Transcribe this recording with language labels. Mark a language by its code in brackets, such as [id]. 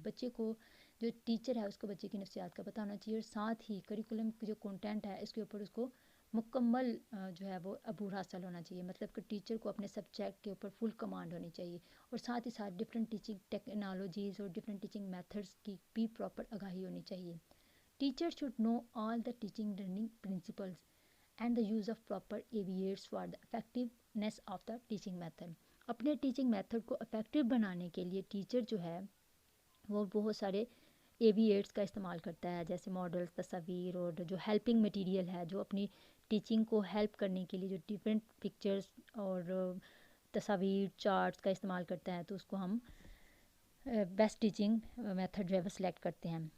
[ur] بچے کو جو ٹیچر ہے اس کو بچے کی نفسیات کا پتہ ہونا چاہیے، اور ساتھ ہی کریکولم جو کنٹینٹ ہے اس کے اوپر اس کو مکمل جو ہے وہ عبور حاصل ہونا چاہیے. مطلب کہ ٹیچر کو اپنے سبجیکٹ کے اوپر فل کمانڈ ہونی چاہیے، اور ساتھ ہی ساتھ ڈفرینٹ ٹیچنگ ٹیکنالوجیز اور ڈفرینٹ ٹیچنگ میتھڈس کی بھی پراپر آگاہی ہونی چاہیے. [en] Teacher should know all the teaching learning principles and the use of proper aids for the effectiveness of the teaching method. [ur] اپنے ٹیچنگ میتھڈ کو افیکٹو بنانے کے لیے ٹیچر جو ہے وہ بہت سارے ایویٹس کا استعمال کرتا ہے، جیسے ماڈلس، تصاویر اور جو ہیلپنگ مٹیریل ہے جو اپنی ٹیچنگ کو ہیلپ کرنے کے لیے جو ڈفرینٹ پکچرز اور تصاویر، چارٹس کا استعمال کرتا ہے، تو اس کو ہم بیسٹ ٹیچنگ میتھڈ جو ہے وہ سلیکٹ کرتے ہیں.